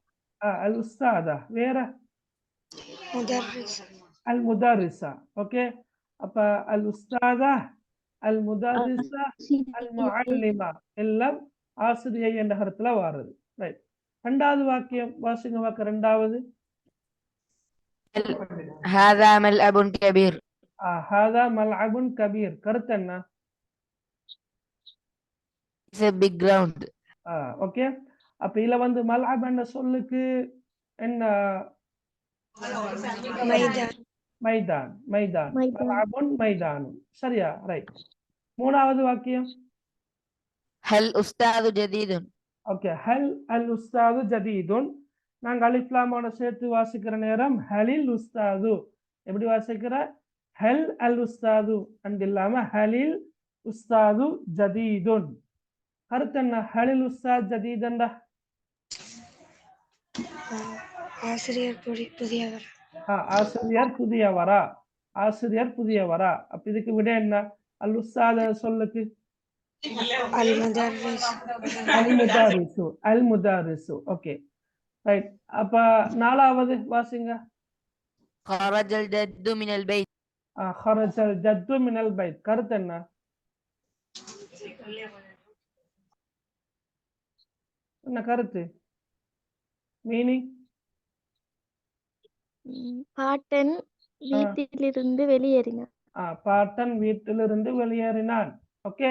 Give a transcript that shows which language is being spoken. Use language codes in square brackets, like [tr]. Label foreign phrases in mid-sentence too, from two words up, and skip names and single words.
[ar] الأستاذة வேற? المدرسة. ஓகே. [ta] அப்ப [ar] الأستاذة المدرسة المعلمة [ta] எல்லாம் ஆசிரியை என்ற கருத்துல வாருது. ரைட். ரெண்டாவது வாக்கியம் வாசிங்க வாக்க ரெண்டாவது. [ar] هذا ملعب كبير. هذا ملعب كبير [ta] கருத்து என்ன? [en] It's a big ground. [ta] ஓகே. அப்ப இதுல வந்து மல்அப் என்ற சொல்லுக்கு என்ன? மைதான். மைதான். [ar] ملعب ميدان. [ta] சரியா? ரைட். மூணாவது வாக்கியம். [ar] هل أستاذ جديد. [ta] ஓகே. [ar] هل الأستاذ جديد. [ta] நாங்க அலிஃப் லாமோட சேர்த்து வாசிக்கிற நேரம் [ar] هل الأستاذ. [ta] எப்படி வாசிக்கிற? [ar] هل الأستاذ [ta] அண்ட் இல்லாம [ar] هل الأستاذ جديد. [ta] கருத்து என்ன? [ar] هل الأستاذ جديد [ta] ஆசிரியர் புதியவர். ஆசிரியர் புதியவரா? ஆசிரியர் புதியவரா? அப்ப இதுக்கு விட என்ன? [ar] الأستاذ [ta] சொல்லுக்கு [ar] المدرس. المدرس المدرس. [en] okay right. [ta] அப்ப நாலாவது வாசிங்க. [ar] خرج الجد من البيت. خرج الجد من البيت. [ta] கருத்து என்ன? என்ன கருத்து? மீனிங்? பாட்டன் வீட்டிலிருந்து வெளியேறினான். பாட்டன் வீட்டிலிருந்து வெளியேறினான். ஓகே.